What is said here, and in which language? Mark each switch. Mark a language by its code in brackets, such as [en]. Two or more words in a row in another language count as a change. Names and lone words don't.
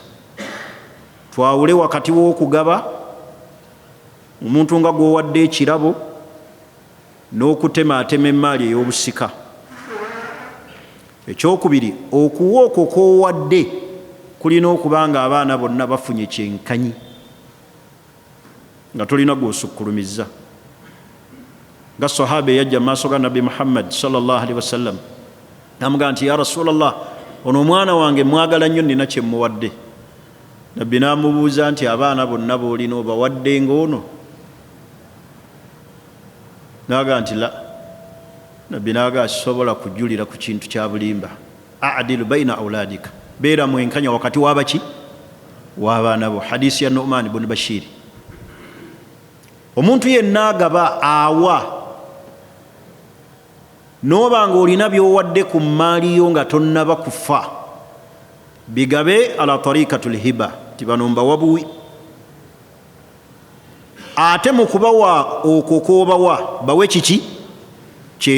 [lg] Twawule wakati w'okugaba omuntu nga gw'owadde ekirabo n'okutemaatema emmaali ey'obusika. Ekyokubiri, okuwa okwo kw'owadde kulina okuba nga abaana bonna bafunye kyenkanyi, nga tolina gw'osukkulumiza. Nga sahaba eyajja maaso ga Nabbi Muhammad [ar] صلى الله عليه وسلم [lg] n'amugamba nti, [ar] يا رسول الله, [lg] ono omwana wange mwagala nnyo, nina kye muwadde. Nabbi n'amubuuza nti, abaana bonna b'olina obawadde ng'ono? N'agamba nti la. Nabbi n'agamba sisobola kujulira ku kintu kya bulimba. [ar] اعدل بين أولادك, [lg] beera mwenkanya wakati w'abaki? W'abaana bo. Hadisi ya Nu'man ibn Bashir. Omuntu yenna agaba awa, n'oba ng'olina by'owadde ku mmaali yo nga tonnaba kufa, bigabe [ar] على طريقة الهبة, [lg] tibano mbawabuwi. Ate mu kubawa okwo kw'obawa bawe kiki?